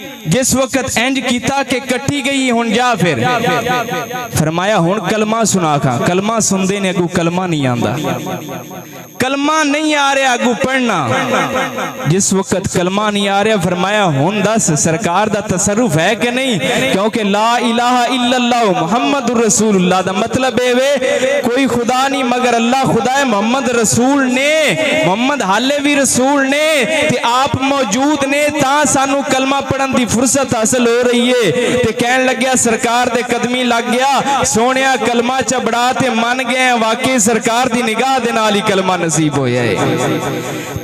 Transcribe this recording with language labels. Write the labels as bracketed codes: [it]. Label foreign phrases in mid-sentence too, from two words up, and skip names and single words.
[pa] جس وقت انج کیتا کہ کٹی گئی ہن جا پھر، فرمایا ہن کلمہ سنا کھا. کلمہ سندے نے اگو کلمہ نہیں آندا، کلمہ نہیں آ رہا اگو پڑھنا. جس وقت کلمہ نہیں آ رہا فرمایا ہن دس سرکار دا تصرف ہے کہ نہیں، کیونکہ [ar] لا إله إلا الله محمد رسول الله [pa] دا مطلب ہے وے کوئی خدا نہیں مگر اللہ خدا ہے. محمد رسول نے، محمد حالے بھی رسول نے تے آپ موجود نے، تاں سانوں کلمہ پڑھن دی فرصت حاصل ہو رہی ہے. تے کہن لگیا سرکار دے قدمی لگ گیا، سوہنیا کلمہ چبڑا تے من گئے واقعی سرکار دی نگاہ دے نال ہی کلمہ نصیب ہویا ہے.